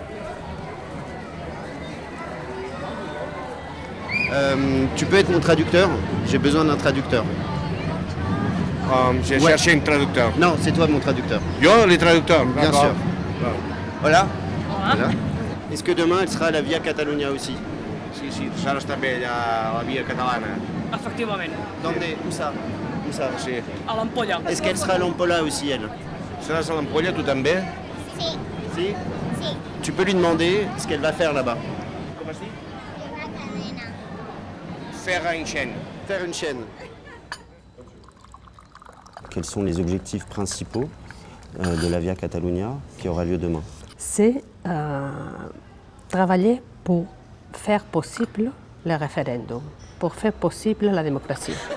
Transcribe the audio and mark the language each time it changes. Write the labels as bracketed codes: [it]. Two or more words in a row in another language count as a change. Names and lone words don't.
[fr] Tu peux être mon traducteur? J'ai besoin d'un traducteur. J'ai cherché un traducteur. Non, c'est toi mon traducteur. Yo, le traducteur. Bien sûr. Voilà. Voilà. Est-ce que demain elle sera à la Via Catalunya aussi? [ca] Sí, serà també allà a la via catalana. Efectivament. [fr] Où ça? [ca] Sí. A l'Ampolla. [fr] Est-ce qu'elle sera à l'Ampolla aussi, elle? [ca] Seràs a l'Ampolla, tu també? Sí, Si? sí. [fr] Tu peux lui demander ce qu'elle va faire là-bas. [ca] Com es diu? Una cadena. [fr] Faire une chaîne. Faire une chaîne. Quels sont les objectifs principaux de la Via Catalunya qui aura lieu demain? C'est travailler pour faire possible le référendum, pour faire possible la démocratie.